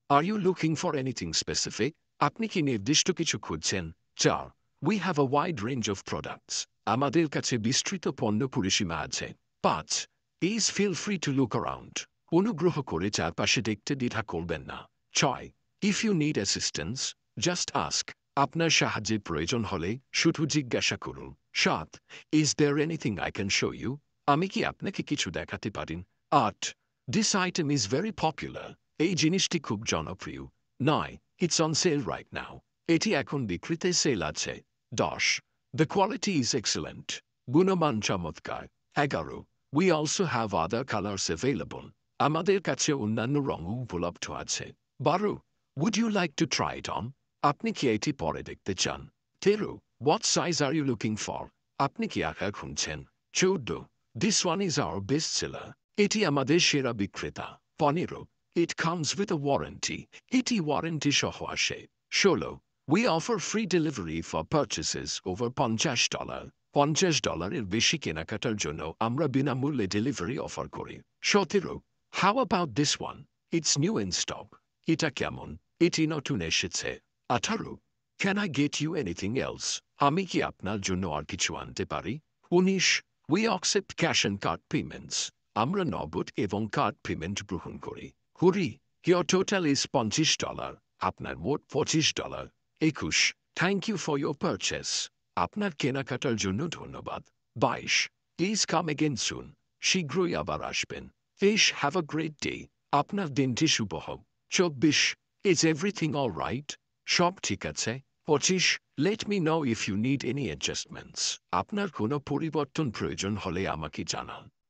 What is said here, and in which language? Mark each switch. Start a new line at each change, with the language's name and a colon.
English: Are you looking for anything specific?
Bangla: আপনি কি নির্দিষ্ট কিছু খুঁজছেন?
English: 4. We have a wide range of products.
Bangla: আমাদের কাছে বিস্তৃত পণ্য পরিসীমা আছে।
English: 5. Please feel free to look around.
Bangla: অনুগ্রহ করে চারপাশে দেখতে দ্বিধা করবেন না। 6.
English: If you need assistance, just ask.
Bangla: আপনার সাহায্যের প্রয়োজন হলে শুধু জিজ্ঞাসা করুন। 7.
English: Is there anything I can show you?
Bangla: আমি কি আপনাকে কিছু দেখাতে পারি?
English: 8. This item is very popular.
Bangla: এই জিনিসটি খুব জনপ্রিয়।
English: 9. It's on sale right now.
Bangla: এটি এখন বিক্রিতে সেল আছে। 10.
English: The quality is excellent.
Bangla: গুণমান চমৎকার।
English: 11. We also have other colors available.
Bangla: আমাদের কাছে অন্যান্য রঙও উপলব্ধ আছে। 12.
English: Would you like to try it on?
Bangla: আপনি কি এটি পরে দেখতে চান?
English: 13. What size are you looking for?
Bangla: আপনি কি আকার খুঁজছেন?
English: 14. This one is our best seller.
Bangla: এটি আমাদের সেরা বিক্রেতা।
English: 15. It comes with a warranty.
Bangla: এটি ওয়ারেন্টি সহ আসে।
English: 16. We offer free delivery for purchases over $50.
Bangla: $50 বেশি কেনাকাটার জন্য আমরা বিনামূল্যে ডেলিভারি অফার করি।
English: 17. How about this one? It's new in stock.
Bangla: এটা কেমন? এটি নতুন এসেছে। 18.
English: Can I get you anything else?
Bangla: আমি কি আপনার জন্য আর কিছু আনতে পারি? 19.
English: We accept cash and card payments.
Bangla: আমরা নগদ এবং কার্ড পেমেন্ট গ্রহণ করি।
English: 20. Your total is $50.
Bangla: আপনার মোট $25।
English: 21. Thank you for your purchase.
Bangla: আপনার কেনাকাটার জন্য ধন্যবাদ। 22.
English: Please come again soon.
Bangla: শীঘ্রই আবার আসবেন। 23.
English: Have a great day.
Bangla: আপনার দিনটি শুভ হোক। 24.
English: Is everything all right?
Bangla: সব ঠিক আছে।
English: 25. Let me know if you need any adjustments.
Bangla: আপনার কোনো পরিবর্তন প্রয়োজন হলে আমাকে জানান।